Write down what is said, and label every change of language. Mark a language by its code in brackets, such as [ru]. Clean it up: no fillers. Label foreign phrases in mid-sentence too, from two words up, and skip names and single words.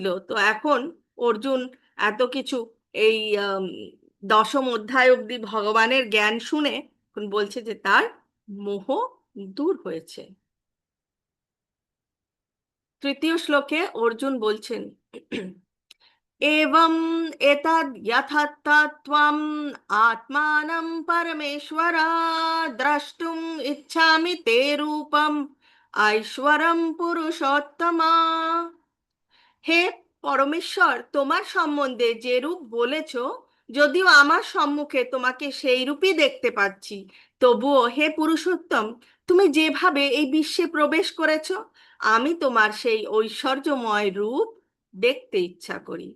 [bn] তো এখন অর্জুন এত কিছু, এই দশম অধ্যায় অবধি ভগবানের জ্ঞান শুনে এখন বলছে যে তার মোহ দূর হয়েছে। তৃতীয় শ্লোকে অর্জুন বলছেন, [sa] एवम् एतद् यथार्थ त्वम् आत्मानं परमेश्वर द्रष्टुम् इच्छामि ते रूपम् ऐश्वरं पुरुषोत्तमा। [bn] হে পরমেশ্বর, তোমার সম্বন্ধে যে রূপ বলেছ, যদিও আমার সম্মুখে তোমাকে সেই রূপই দেখতে পাচ্ছি, তবুও হে পুরুষোত্তম, তুমি যেভাবে এই বিশ্বে প্রবেশ করেছ, আমি তোমার সেই ঐশ্বর্যময় রূপ দেখতে ইচ্ছা করি।